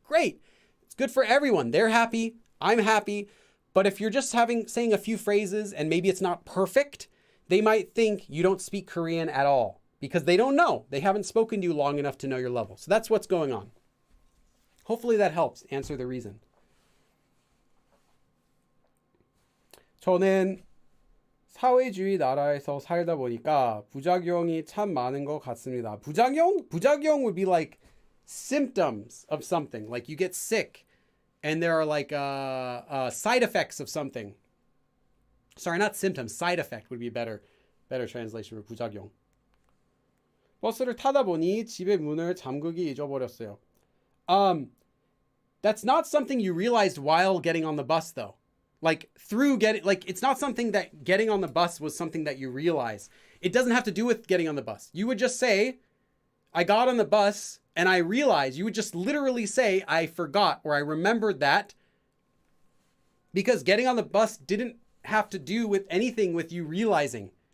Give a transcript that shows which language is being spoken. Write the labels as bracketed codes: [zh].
[en] Great. It's good for everyone. They're happy. I'm happy. But if you're just saying a few phrases and maybe it's not perfect, they might think you don't speak Korean at all because they don't know. They haven't spoken to you long enough to know your level. So that's what's going on. Hopefully that helps answer the reason. [ko] 저는 사회주의 나라에서 살다 보니까 부작용이 참 많은 것 같습니다. [en] 부작용 would be like symptoms of something. Like you get sick and there are like side effects of something. Sorry, not symptoms. Side effect would be a better translation for 부작용. [ko] 버스를 타다 보니 집에 문을 잠그기 잊어버렸어요. [en] That's not something you realized while getting on the bus though. Like it's not something that getting on the bus was something that you realize. It doesn't have to do with getting on the bus. You would just say, I got on the bus and I realized. You would just literally say, I forgot, or I remembered that, because getting on the bus didn't have to do with anything with you realizing.